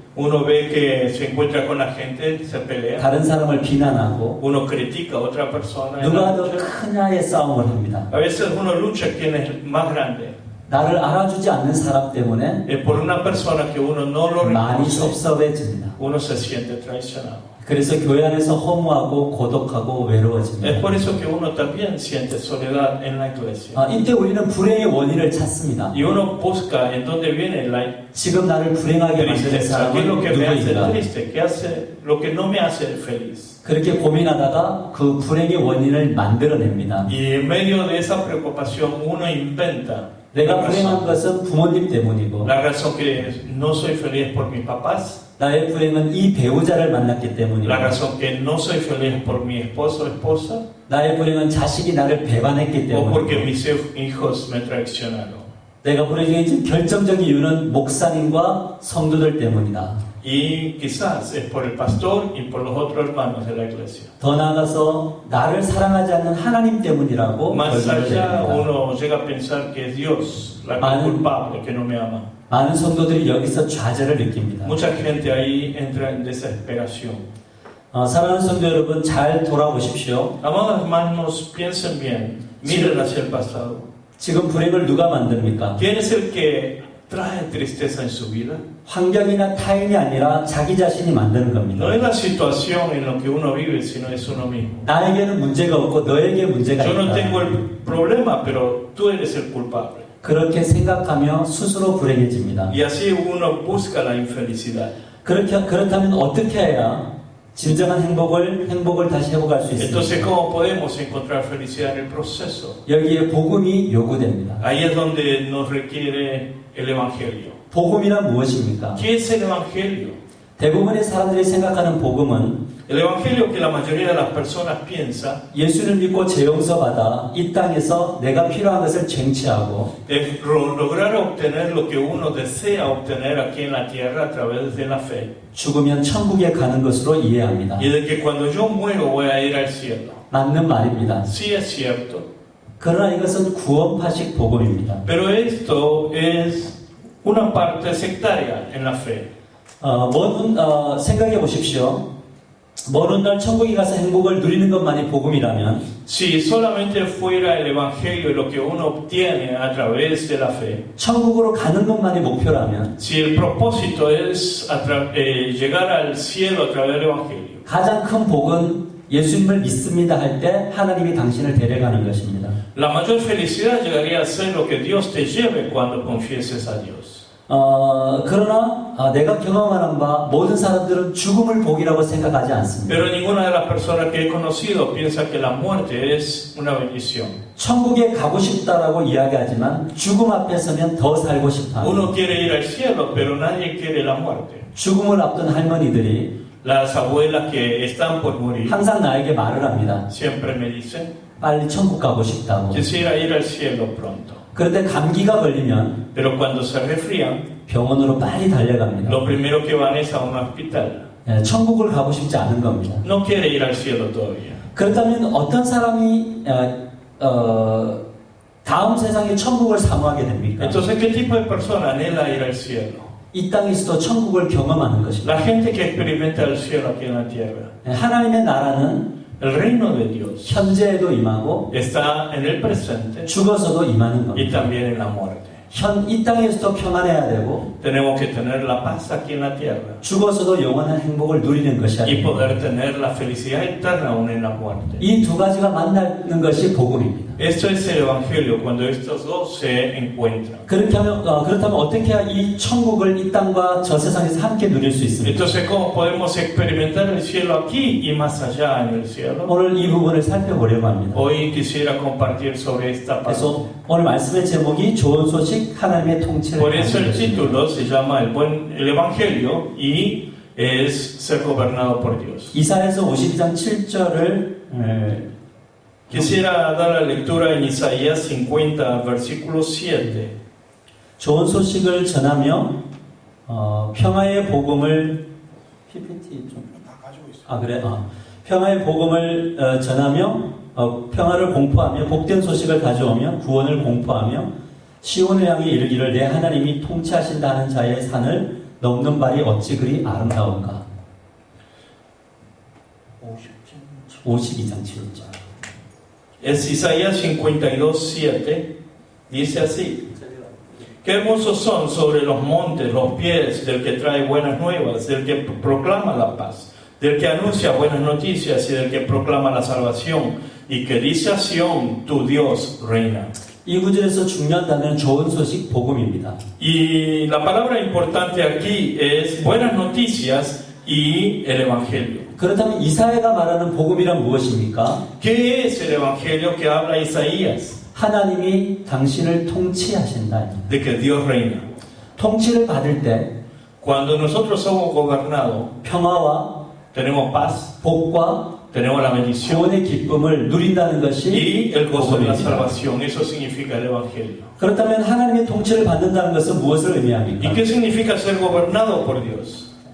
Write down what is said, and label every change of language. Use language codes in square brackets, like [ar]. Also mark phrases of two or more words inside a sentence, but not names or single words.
[es] Uno ve que se encuentra con la gente, se pelea. [ko] 다른 사람을 비난하고 [es] Uno critica a otra persona. [ko] 누가 더 크냐의 싸움을 합니다. [es] A veces uno lucha quién es más grande. [ko] 나를 알아주지 않는 사람 때문에 [es] Por una persona que uno no lo [ko] 많이 [es] reconoce, [ko] 섭섭해집니다. [es] uno se siente traicionado. [ko] 그래서 교회 안에서 허무하고 고독하고 [es] Es [ko] 외로워집니다. [es] por eso que uno también siente soledad en la iglesia. [ko] 이때 우리는 불행의 원인을 찾습니다. [es] Y uno busca en dónde viene la [ko] 지금 나를 불행하게 만드는 [es] tristeza, qué es [ko] 사람은 [es] lo que me hace [ko] 누구인가? [es] triste, qué hace lo que no me hace feliz. [ko] 그렇게 고민하다가 그 불행의 원인을 만들어냅니다. [es] Y en medio de esa preocupación uno inventa [ko] 내가 [es] la [ko] 불행한 [es] razón. [ko] 것은 부모님 때문이고 [es] La razón que no soy feliz por mis papás, [ko] 나의 불행은 이 배우자를 만났기 때문이고 [es] la razón que no soy feliz por mi esposo o esposa, [ko] 나의 불행은 자식이 나를 배반했기 [es] o porque [ko] 때문이고 [es] mis hijos me traicionaron. [ko] 내가 불행해진 결정적인 이유는 목사님과 성도들 때문이다. [es] Y quizás es por el pastor y por los otros hermanos de la iglesia. [ko] 더 나아가서 나를 사랑하지 않는 하나님 때문이라고 [es] Más [ko] 결론을 [es] allá, [ko] 내립니다. [es] uno llega a pensar que es Dios la Mal. culpable, que no me ama. [ko] 많은 성도들이 여기서 좌절을 느낍니다. [es] Mucha gente ahí entra en desesperación. [ko] 사랑하는 성도 여러분, 잘 돌아보십시오. [es] Amados hermanos, piensen bien, miren hacia el pasado. [ko] 지금 불행을 누가 만듭니까? [es] ¿Quién es el que trae tristeza en su vida? [ko] 환경이나 타인이 아니라 자기 자신이 만드는 겁니다. [es] No es la situación en lo que uno vive, sino es uno mismo. [ko] 나에게는 문제가 없고 너에게 문제가 [es] Yo no tengo [ko] 있다. [es] el problema, pero tú eres el culpable. [ko] 그렇게 생각하며 스스로 불행해집니다. [es] Y así uno busca la infelicidad. [ko] 그렇다면 어떻게 해야 진정한 행복을 다시 회복할 수 [es] Entonces, [ko] 있습니까? [es] ¿cómo podemos encontrar felicidad en el proceso? [ko] 여기에 복음이 요구됩니다. [es] Ahí es donde nos requiere el Evangelio. [ko] 복음이란 무엇입니까? [es] ¿Qué es el Evangelio? [ko] 대부분의 사람들이 생각하는 복음은 [es] El Evangelio que la mayoría de las personas piensa [ko] 예수를 믿고 재용서받아 이 땅에서 내가 필요한 것을 쟁취하고 [es] es lograr obtener lo que uno desea obtener aquí en la tierra a través de la fe. [ko] 죽으면 천국에 가는 것으로 이해합니다. [es] Y de que cuando yo muero voy a ir al cielo. [ko] 맞는 말입니다. [es] Sí es cierto, [ko] 그러나 이것은 구원파식 복음입니다. [es] pero esto es una parte sectaria en la fe. [ko] 생각해 보십시오. 먼 훗날 천국에 가서 행복을 누리는 것만이 복음이라면 [es] Si solamente fuera el Evangelio lo que uno obtiene a través de la fe, [ko] 천국으로 가는 것만이 목표라면 [es] si el propósito es llegar al cielo a través del Evangelio, [ko] 가장 큰 복은 예수님을 믿습니다 할 때 하나님이 당신을 데려가는 것입니다. [es] la mayor felicidad llegaría a ser lo que Dios te lleve cuando confieses a Dios. [ko] 그러나 내가 경험하는 바 모든 사람들은 죽음을 복이라고 생각하지 않습니다. [es] Pero ninguna de las personas que he conocido piensa que la muerte es una bendición. [ko] 천국에 가고 싶다라고 이야기하지만 죽음 앞에 서면 더 살고 싶다. [es] Uno quiere ir al cielo, pero nadie quiere la muerte. [ko] 죽음을 앞둔 할머니들이 [es] Las abuelas que están por morir [ko] 항상 나에게 말을 합니다. [es] siempre me dicen, [ko] 빨리 천국 가고 싶다고. [es] quisiera ir al cielo pronto. [ko] 그런데 감기가 걸리면 [es] Pero cuando se resfrían, [ko] 병원으로 빨리 달려갑니다. [es] lo primero que van es a un hospital. [ko] 천국을 가고 싶지 않은 겁니다. [es] No quiere ir al cielo todavía. [ko] 그렇다면 어떤 사람이 다음 세상의 천국을 사모하게 됩니까? [es] Entonces, ¿qué tipo de persona anhela ir al cielo? [ko] 이 땅에서도 천국을 경험하는 것입니다. [es] La gente que experimenta el cielo aquí en la tierra. [ko] 하나님의 나라는 [es] El reino de Dios [ko] 현재에도 임하고 [es] está en el presente [ko] 죽어서도 임하는 [es] y [ko] 겁니다. [es] también en la muerte. [ko] 이 땅에서도 평안해야 되고 [es] Tenemos que tener la paz aquí en la tierra [ko] 죽어서도 영원한 행복을 누리는 것이 [es] y [ko] 아닙니다. [es] poder tener la felicidad eterna aún en la muerte. [ko] 이 두 가지가 만나는 것이 복음입니다. [es] Esto es el Evangelio, cuando estos dos se encuentran. [ko] 그렇다면 어떻게 해야 이 천국을 이 땅과 저 세상에서 함께 누릴 수 있습니까? [es] Entonces, ¿cómo podemos experimentar el cielo aquí y más allá en el cielo? [ko] 오늘 이 부분을 살펴보려고 합니다. [es] Hoy quisiera compartir sobre esta parte. [ko] 그래서 오늘 말씀의 제목이 좋은 소식 하나님의 통치를 [es] Por eso [ko] 받는 [es] el [ko] 것입니다. [es] título se llama el Evangelio y es ser gobernado por Dios. [ko] 이사야서 52장 7절을 [es] Quisiera dar la lectura en Isaías 50, versículo 7. [ko] 좋은 소식을 전하며 평화의 복음을 PPT 좀 그래 평화의 복음을 전하며 평화를 공포하며 복된 소식을 가져오며 구원을 공포하며 시온을 향해 이르기를 내 하나님이 통치하신다는 자의 산을 넘는 발이 어찌 그리 아름다운가. 52장 7절. [es] Es Isaías 52, 7. Dice así: Qué hermosos son sobre los montes los pies del que trae buenas nuevas, del que proclama la paz, del que anuncia buenas noticias y del que proclama la salvación, y que dice a Sión, tu Dios reina. [ko] 이 구절에서 중요한 단어는 좋은 소식, 복음입니다. [es] Y la palabra importante aquí es buenas noticias y el Evangelio. [ko] 그렇다면 이사야가 말하는 복음이란 무엇입니까? [es] ¿Qué es el Evangelio que habla Isaías? [ko] 하나님이 당신을 통치하신다. [es] De que Dios reina. [ko] 통치를 받을 때 [es] Cuando nosotros somos gobernados, [ko] 평화와 [es] tenemos paz, [ko] 복과 [es] tenemos la bendición [ko] 구원의 기쁨을 누린다는 것이 [es] y el gozo de la [ko] 복음입니다. [es] salvación. Eso significa el Evangelio. [ko] 그렇다면 하나님의 통치를 받는다는 것은 무엇을 [es] ¿Y [ko] 의미합니까? [es] qué significa ser gobernado por Dios?